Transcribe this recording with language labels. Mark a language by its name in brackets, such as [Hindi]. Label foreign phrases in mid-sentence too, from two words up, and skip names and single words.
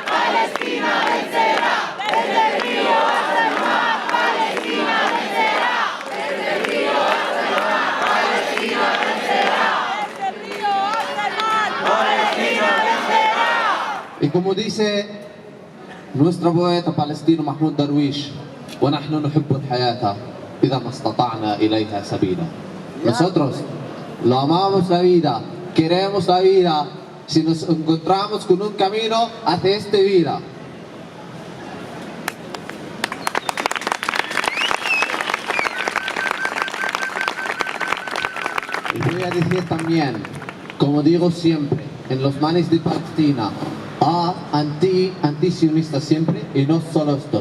[Spanish] Palestina vencerá, desde el río hasta el mar. Palestina vencerá, desde el río hasta el mar. Palestina vencerá, desde el río hasta el mar. Palestina vencerá. Y como dice nuestro poeta palestino Mahmoud Darwish, [Arabic] ونحن نحب الحياة إذا ما استطعنا إليها سبيلا. [Spanish] Nosotros lo amamos la vida, queremos la vida si nos encontramos con un camino hacia esta vida. Y voy a decir también, como digo siempre, en los manes de Palestina, anti-sionista siempre, y no solo esto.